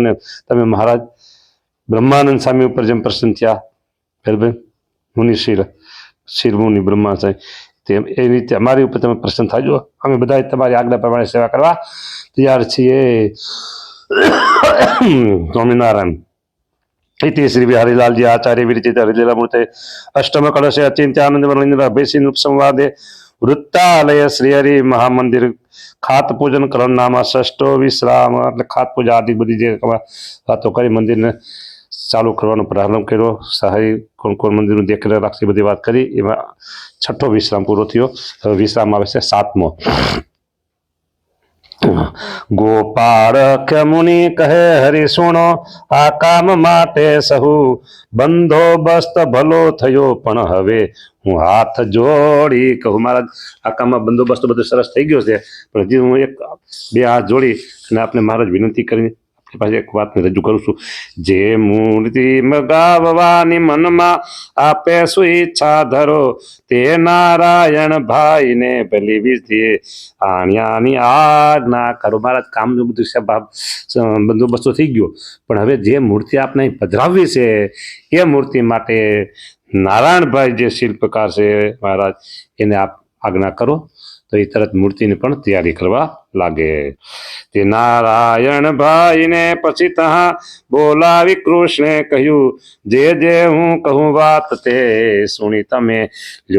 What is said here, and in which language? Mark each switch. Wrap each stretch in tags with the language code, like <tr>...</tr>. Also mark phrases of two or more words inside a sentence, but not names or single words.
<gu>તમે મહારાજ બ્રહ્માનંદ સ્વામી ઉપર જેમ પ્રસન્ન થયા, બરાબર, મુનિ શિર મુનિ બ્રહ્માનંદ સ્વામી, તેમ એ રીતે અમારી ઉપર તમે પ્રસન્ન થાજો. અમે બધા તમારી આજ્ઞા પ્રમાણે સેવા કરવા તૈયાર છીએ.</gu> <sa>સ્વામિનારાયણ इति श्री बिहारीलाल जी आचार्य विरचित हरिलीलामूर्ते अष्टम कलश अचिंत्यानंद वरलिंद्र अभयसिंह संवादे वृत्तालय श्री हरि महामंदिर खात पूजन करण नामा षष्ठो विश्राम</sa> <gu>એટલે ખાત પૂજા આદિ બધી જે વાતો કરી મંદિરને ચાલુ કરવાનો પ્રારંભ કર્યો સહાય કોણ કોણ મંદિરનું દેખ રાખશે બધી વાત કરી એમાં છઠ્ઠો વિશ્રામ પૂરો થયો હવે વિશ્રામ આવે છે સાતમો ગોપાલ કે મુનિ કહે હરિ સુનો આ કામ માટે સહુ બંદોબસ્ત ભલો થયો પણ હવે હું હાથ જોડી કહું મહારાજ આ કામ માં બંદોબસ્ત બધો સરસ થઈ ગયો છે પણ હજી હું એક બે હાથ જોડી અને આપને મહારાજ વિનંતી કરીને આપણી પાસે એક વાત રજૂ કરું છું જે મૂર્તિ મગાવવાની મનમા આપે સુ ઇચ્છા ધરો તે નારાયણ ભાઈ ને ભલી વિધિ આણ્યાની આજ્ઞા કરો महाराज કામનું બધું બંદોબસ્તો થઈ ગયો પણ હવે જે મૂર્તિ આપણે પધરાવવી છે એ મૂર્તિ માટે નારાયણભાઈ જે શિલ્પકાર છે મહારાજ એને આપ આજ્ઞા કરો તો એ તરત મૂર્તિની પણ તૈયારી કરવા લાગે તે નારાયણભાઈને પછી તહા બોલાવી કૃષ્ણે કહ્યું જે જે હું કહું વાત તે સુણી તમે લ્યો</gu>